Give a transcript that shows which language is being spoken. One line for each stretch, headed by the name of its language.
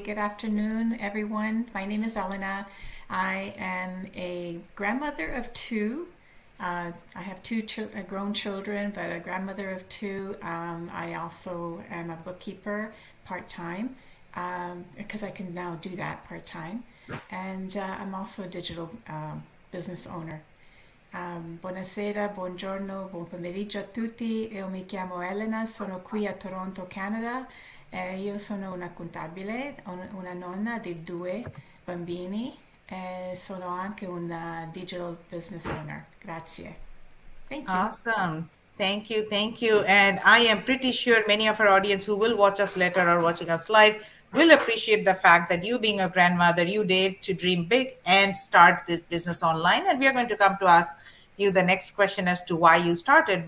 English: Good afternoon, everyone. My name is Elena. I am a grandmother of two. I have two grown children, but a grandmother of two. I also am a bookkeeper part-time because I can now do that part-time. And I'm also a digital business owner.
Italian: Buonasera, buongiorno, buon pomeriggio a tutti. Io mi chiamo Elena, sono qui a Toronto, Canada. Io sono una contabile, una nonna di due bambini e sono anche una
English: digital business owner.
Italian: Grazie.
English: Thank you. Awesome. Thank you. Thank you. And I am pretty sure many of our audience who will watch us later or watching us live will appreciate the fact that you, being a grandmother, you dared to dream big and start this business online. And we are going to come to ask you the next question as to why you started.